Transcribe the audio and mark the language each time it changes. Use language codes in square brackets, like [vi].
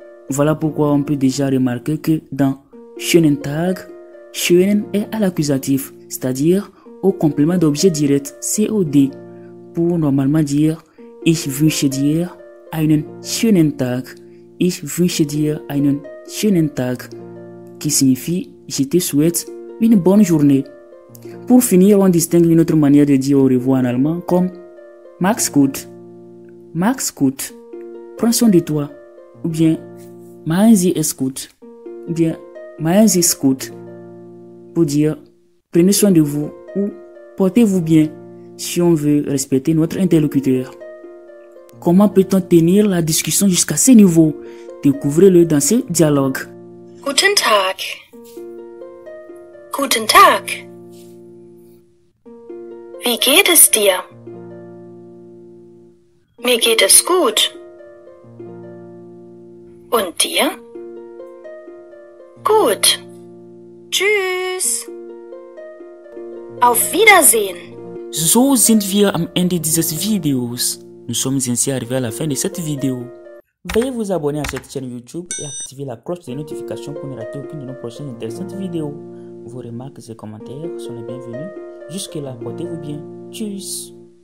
[fr] Voilà pourquoi on peut déjà remarquer que dans schönen Tag, schönen est à l'accusatif, c'est-à-dire au complément d'objet direct, COD, pour normalement dire [de] Ich wünsche dir einen schönen Tag. Ich wünsche dir einen schönen Tag, [fr] qui signifie je te souhaite une bonne journée. Pour finir, on distingue une autre manière de dire au revoir en allemand comme [de] Mach's gut. Mach's gut. [fr] Prends soin de toi. Ou bien [de] Machen Sie es gut. Ou bien Machen Sie es gut. [fr] Pour dire prenez soin de vous ou portez-vous bien si on veut respecter notre interlocuteur. Comment peut-on tenir la discussion jusqu'à ce niveau? Découvrez-le dans ce dialogue. [de] Guten Tag. Guten Tag. Wie geht es dir? Mir geht es gut. Und dir? Gut. Tschüss. Auf Wiedersehen. So sind wir am Ende dieses Videos. [fr] Nous sommes ainsi arrivés à la fin de cette vidéo. Veuillez vous abonner à cette chaîne YouTube et activer la cloche de notification pour ne rater aucune de nos prochaines intéressantes vidéos. Vos remarques et commentaires sont les bienvenus. Jusque-là, portez-vous bien. Tchuss!